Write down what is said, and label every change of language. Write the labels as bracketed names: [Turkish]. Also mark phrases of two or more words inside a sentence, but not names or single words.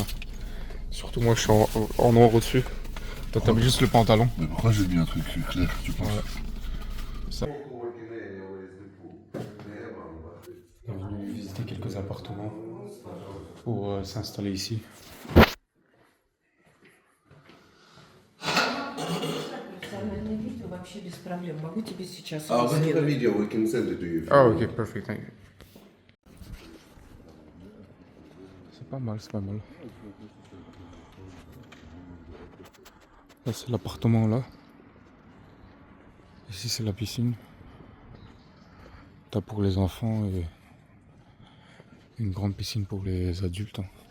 [French] Surtout moi, je suis en noir au-dessus. Toi, t'as mis juste le pantalon. Mais pourquoi j'ai mis un truc clair, tu penses? Ouais. Ça. On est venu visiter quelques appartements pour s'installer ici. [Russian] Национальное видео вообще без проблем. Могу тебе сейчас Oh, его [English] we have a [Russian] сделать. [English] video. We can send it to you. Ah, ok, perfect, thank you. [French] C'est pas mal, c'est pas mal. Là, c'est l'appartement là. Ici, c'est la piscine. T'as pour les enfants et une grande piscine pour les adultes, hein.